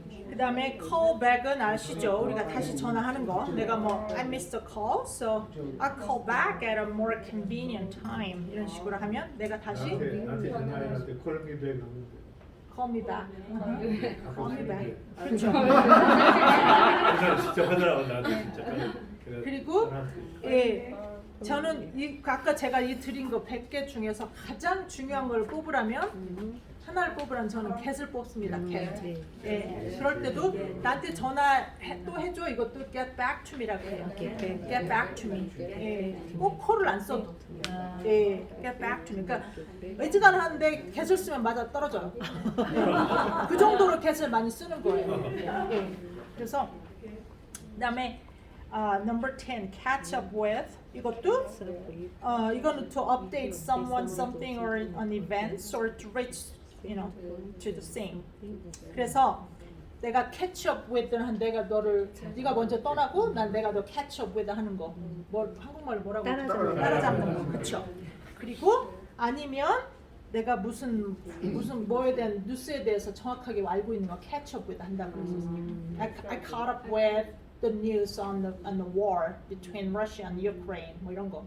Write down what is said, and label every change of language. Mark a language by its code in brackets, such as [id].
[ko] 그 다음에 call back은 아시죠? 우리가 다시 전화하는 거. 내가 뭐 [en] I missed a call, so I call back at a more convenient time. [ko] 이런 식으로 하면 내가 다시 나한테 전화할 때 call me back 하면 [en] call me back. call me back. 그렇죠. [ko] 그냥 진짜 하더라고 나한테 진짜. 그리고 예, 저는 아까 제가 드린 거 100개 중에서 가장 중요한 걸 뽑으라면 하나를 뽑으라면 저는 get을 뽑습니다. [en] get. [ko] 예, 그럴 때도 나한테 전화 또 해줘 이것도 [en] get back to me [ko] 라고 해요. [en] get back to me. [ko] 예, 꼭 call을 안 써도. [en] 예, get back to me. [ko] 그러니까 어지간하는데 get을 쓰면 맞아 떨어져요. 예, 그 정도로 get을 많이 쓰는 거예요. 예, 그래서 그다음에 [en] number 10 catch up with [ko] 이것도 이거는 [en] to update someone, something or an event or to reach to the same. [ko] 그래서 내가 catch up with는 한 내가 네가 먼저 떠나고 난 내가 너 catch up with 하는 거. 뭐 한국말로 뭐라고 따라잡는 거. 그렇죠. 그리고 아니면 내가 무슨 뭐에 대한 뉴스에 대해서 정확하게 알고 있는 거 catch up with 한다고 그래서 [en] I caught up with the news on the war between Russia and Ukraine [ko] 뭐 이런 거.